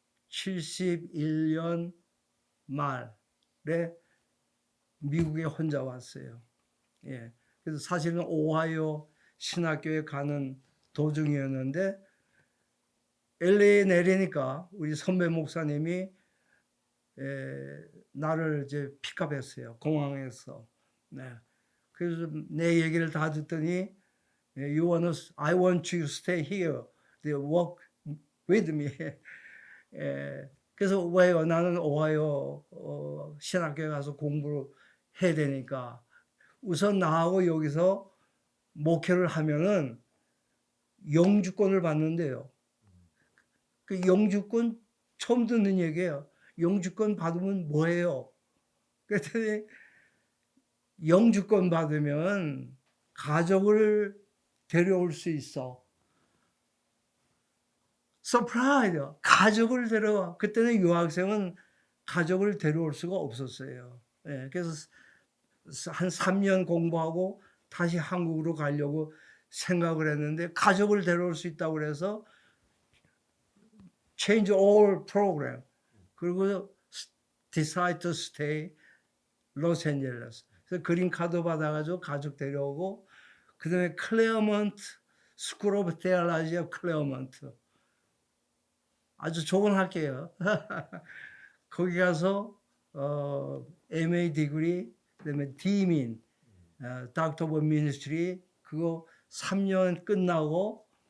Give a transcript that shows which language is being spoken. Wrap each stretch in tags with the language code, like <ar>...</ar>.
<ko>1971년 말에 미국에 혼자 왔어요. 예. 그래서 사실은 오하이오 신학교에 가는 도중이었는데 LA에 내리니까 우리 선배 목사님이 나를 이제 픽업했어요. 공항에서. 네. 그래서 내 얘기를 다 듣더니</ko> <en>I want you to stay here. They work with me.</en> <ko>그래서 왜요? 나는 오하이오 신학교에 가서 공부를 해야 되니까 우선 나하고 여기서 목회를 하면은 영주권을 받는데요. 그 영주권 처음 듣는 얘기예요. 영주권 받으면 뭐예요? 그랬더니 영주권 받으면 가족을 데려올 수 있어. 서프라이즈! 가족을 데려와. 그때는 유학생은 가족을 데려올 수가 없었어요. 예, 그래서 한 3년 공부하고 다시 한국으로 가려고 생각을 했는데 가족을 데려올 수 있다고 그래서</ko> <en>change all program.</en> <ko>그리고</ko> <en>decide to stay Los Angeles.</en> <ko>그래서 그린 카드 받아가지고 가족 데려오고 그 다음에 클레어먼트 스쿨 오브 테올로지 오브 클레어먼트 아주 좋은 학교예요. 거기 가서 MA 디그리 그다음에 디민 닥터 오브 미니스트리 그거 3년 끝나고</ko>